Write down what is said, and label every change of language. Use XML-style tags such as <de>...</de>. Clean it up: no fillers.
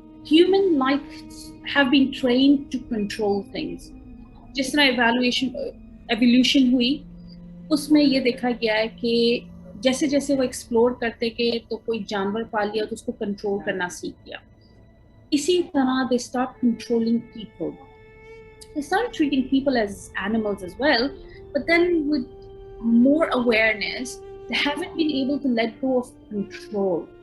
<en>Human lives have been trained to control things.</en> <hi>जिस तरह evolution हुई, उसमें ये देखा गया है कि जैसे जैसे वो एक्सप्लोर करते गए तो कोई जानवर पाल लिया तो उसको कंट्रोल करना सीख गया. इसी तरह</hi> <en>they start controlling people. They start treating people as animals as well, but then with more awareness, they haven't been able to let go of control.</en>